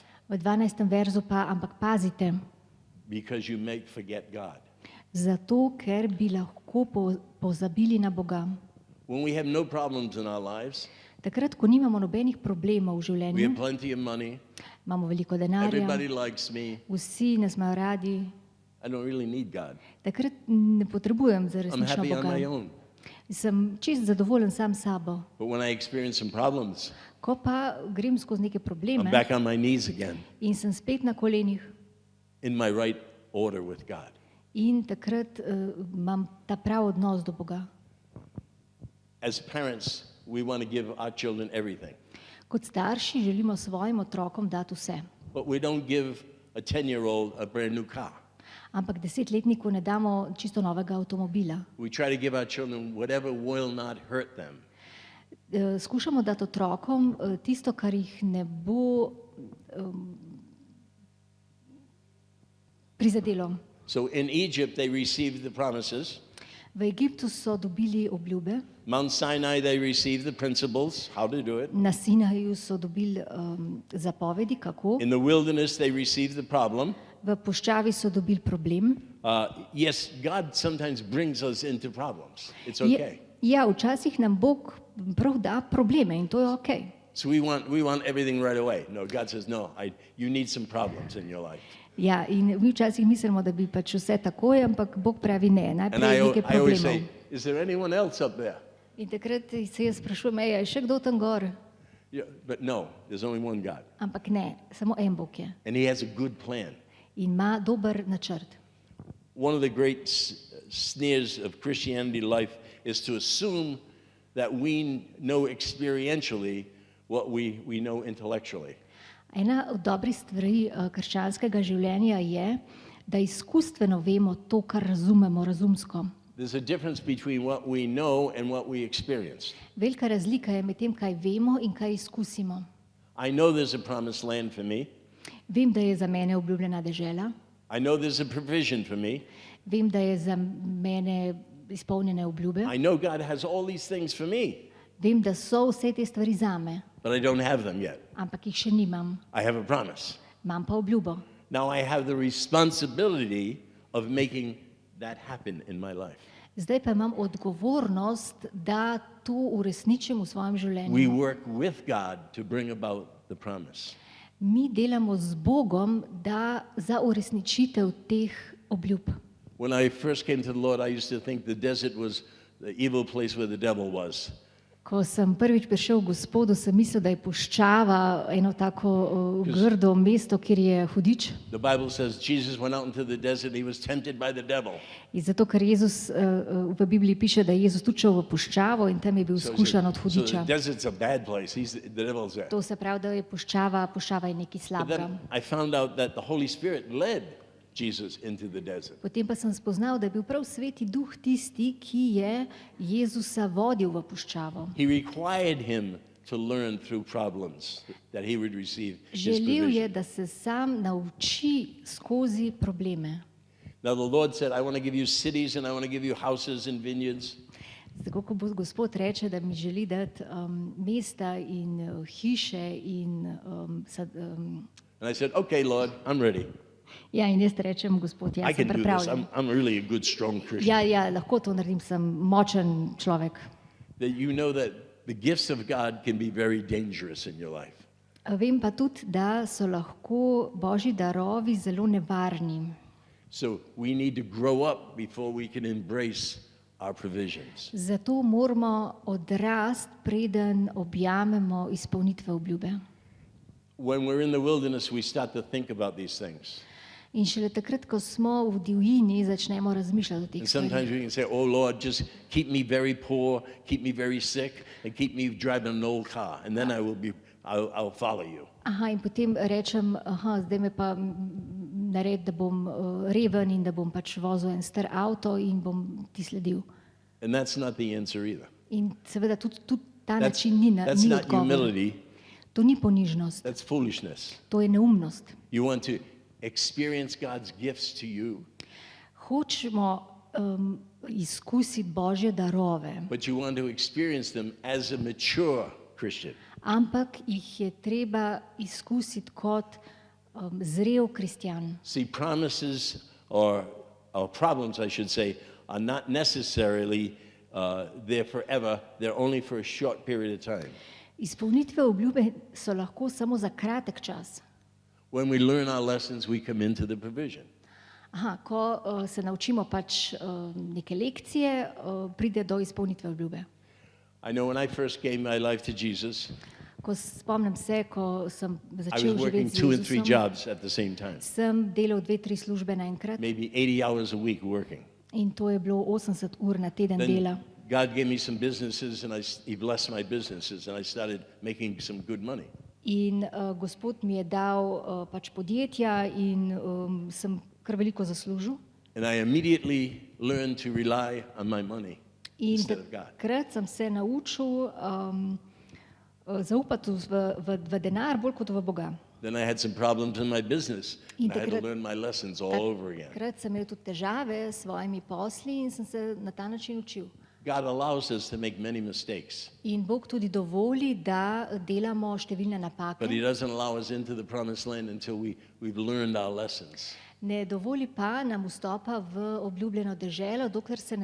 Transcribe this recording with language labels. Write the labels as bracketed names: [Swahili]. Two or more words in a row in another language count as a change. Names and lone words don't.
[Slovenian] V 12. verzu pa, ampak pazite, [English] because you may forget God. [Slovenian] zato ker bi lahko pozabili na Boga. [English] When we have no problems in our lives, [Slovenian] Takrat, ko nimamo nobenih problemov v [English] we [Slovenian] življenju, [English] have plenty of money, [Slovenian] imamo veliko denarja, [English] everybody likes me, [Slovenian] vsi nas imajo radi, [English] I don't really need God. [Slovenian] takrat ne potrebujem za [English] I'm [Slovenian] resnično [English] happy on my [Slovenian] Boga. [English] own. [Slovenian] Sem čist zadovoljen sam s sabo. [English] But when I experience some problems, [Slovenian] Ko pa grem skozi neke [English] I'm [Slovenian] probleme [English] back on my knees again [Slovenian] in sem spet na kolenih [English] in my right order with God. [Slovenian] in takrat imam ta prav odnos do Boga. [English] As parents, we want to give our children everything, [Slovenian] Kot starši želimo svojim otrokom dati vse, [English] but we don't give a 10-year-old a brand new car. [Slovenian] ampak 10-letniku ne damo čisto novega avtomobila. [English] We try to give our children whatever will not hurt them. [Slovenian] Skušamo dati otrokom tisto, kar jih ne bo prizadelo. [English] So in Egypt, they received the promises. [Slovenian] V Egiptu so dobili obljube, [English] Mount Sinai, they received the principles, how to do it. [Slovenian] na Sinaju so dobili zapovedi, kako, [English] In the wilderness, they received the problem. [Slovenian] v puščavi so dobili problem. [English] Yes, God sometimes brings us into problems. It's [Slovenian] Je, [English] okay. [Slovenian] ja, včasih nam Bog prav da probleme in to je okej. [English] So we want everything right away. No, God says, no, you need some problems in your life. [Slovenian] Ja, in mi včasih mislimo, da bi pač vse takoj, ampak Bog pravi ne, [English] And [Slovenian] najprej nekaj [English] I always [Slovenian] problemov. [English] say, is there anyone else up there? [Slovenian] In takrat se jaz sprašujem, je še kdo tam gor? [English] Yeah, but no, there's only one God. [Slovenian] Ampak ne, samo en Bog je [English] And he has a good plan. [Slovenian] in ima dober načrt. [English] One of the great sneers of Christianity life is to assume that we know experientially what we know intellectually. [Slovenian] Ena od dobrih stvari krščanskega življenja je, da izkustveno vemo to, kar razumemo razumsko. [English] There's a difference between what we know and what we experience. [Slovenian] Velika razlika je med tem, kaj vemo in kaj izkusimo. [English] I know there's a promised land for me. [Slovenian] Vem, da je za mene obljubljena dežela, [English] I know there's a provision for me. [Slovenian] vem, da je za mene izpolnjene obljube. [English] I know God has all these things for me. [Slovenian] Vem, da so vse te stvari zame, [English] but I don't have them yet. [Slovenian] ampak jih še nimam. [English] I have a promise. [Slovenian] Imam pa obljubo. [English] Now I have the responsibility of making that happen in my life. [Slovenian] Zdaj pa imam odgovornost, da to uresničim v svojem [English] We [Slovenian] življenju. [English] work with God to bring about the promise. [Slovenian] Mi delamo z Bogom, da za uresničitev teh obljub. [English] When I first came to the Lord, I used to think the desert was the evil place where the devil was. [Slovenian] Ko sem prvič prišel k Gospodu, sem mislil, da je puščava eno tako grdo mesto, kjer je hudič. [English] The Bible says Jesus went out into the desert, he was tempted by the devil. [Slovenian] In zato, ker Jezus, v Bibliji piše, da je Jezus tudi šel v puščavo in tam je bil skušan od [English] So [Slovenian] hudiča. [English] the desert's a bad place. The devil's there. [Slovenian] To se pravi, da je puščava je nekaj [English] But [Slovenian] slabega. [English] then I found out that the Holy Spirit led Jesus into the desert. [Slovenian] Potem pa sem spoznal, da je bil prav Sveti Duh tisti, ki je Jezusa vodil v puščavo. [English] He required him to learn through problems that he would receive his [Slovenian] Želel je, [English] provision. [Slovenian] da se sam nauči skozi probleme. [English] Now the Lord said, I want to give you cities and I want to give you houses and vineyards. [Slovenian] Tako ko Gospod reče, da mi želi dati mesta in hiše in [English] And I said, okay, Lord, I'm ready. [Slovenian] ja, in jaz rečem, Gospod, [English] I [Slovenian] jaz sem [English] can do this. [Slovenian] pripravljen. [English] I'm really a good, strong Christian. [Slovenian] Ja, lahko to naredim, sem močen človek. [English] That you know that the gifts of God can be very dangerous in your life. [Slovenian] Vem pa tudi, da so lahko Božji darovi zelo nevarni. [English] So we need to grow up before we can embrace our provisions. [Slovenian] Zato moramo odrasti, preden objamemo izpolnitve obljube. [English] When we're in the wilderness, we start to think about these things. [Slovenian] In šele takrat, ko smo v divjini, začnemo razmišljati o teh [English] And sometimes [Slovenian] stvarih. [English] we can say, oh Lord, just keep me very poor, keep me very sick, and keep me driving an old car, and then I'll follow you. [Slovenian] Aha, in potem rečem, zdaj me pa naredi, da bom reven in da bom pač vozil en star avto in bom ti sledil. [English] And that's not the answer either. [Slovenian] In seveda tudi ta [English] That's, [Slovenian] način ni [English] that's not [Slovenian] odgovor. [English] humility, [Slovenian] To ni ponižnost, [English] that's foolishness. [Slovenian] to je neumnost. [English] You want to experience God's gifts to you, [Slovenian] Hočemo izkusiti Božje darove, [English] but you want to experience them as a mature Christian. [Slovenian] ampak jih je treba izkusiti kot zrel kristjan. [English] See, promises or problems, I should say, are not necessarily there forever. They're only for a short period of time. [Slovenian] Izpolnitve obljube so lahko samo za kratek čas. [English] When we learn our lessons, we come into the provision. [Slovenian] Ko se naučimo pač neke lekcije, pride do izpolnitve obljube. [English] I know when I first gave my life to Jesus, [Slovenian] Ko spomnim se, ko sem [English] I [Slovenian] začel [English] was working [Slovenian] živeti z [English] 2 and 3 [Slovenian] Jezusom, [English] jobs at the same time, [Slovenian] sem delal 2-3 službe naenkrat [English] maybe 80 hours a week working. [Slovenian] in to je bilo 80 ur na teden dela. [English] Then God gave me some businesses, and He blessed my businesses, and I started making some good money. [Slovenian] In Gospod mi je dal pač podjetja in sem kar veliko zaslužil. [English] And I immediately learned to rely on my money [Slovenian] In [English] instead of God. [Slovenian] takrat sem se naučil zaupati v denar bolj kot v Boga. [English] Then I had some problems in my business, and I had to [Slovenian] takrat- [English] learn my lessons all over again. [Slovenian] Takrat sem imel tudi težave s svojimi posli in sem se na ta način učil. [English] God allows us to make many mistakes, [Slovenian] In Bog tudi dovoli, da delamo številne napake. [English] but He doesn't allow us into the promised land until we've learned our lessons. [Slovenian] Ne dovoli pa nam vstopa v obljubljeno deželo, dokler se ne